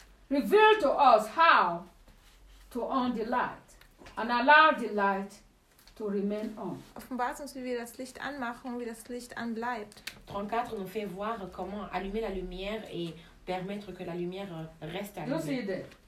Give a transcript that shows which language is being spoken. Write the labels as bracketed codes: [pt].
[en] Reveal to us how to own the light and allow the light to remain on. [de] Offenbart uns, wie wir das Licht anmachen, wie das Licht anbleibt. [fr] 34 nous fait voir comment allumer la lumière et permettre que la lumière reste allumée.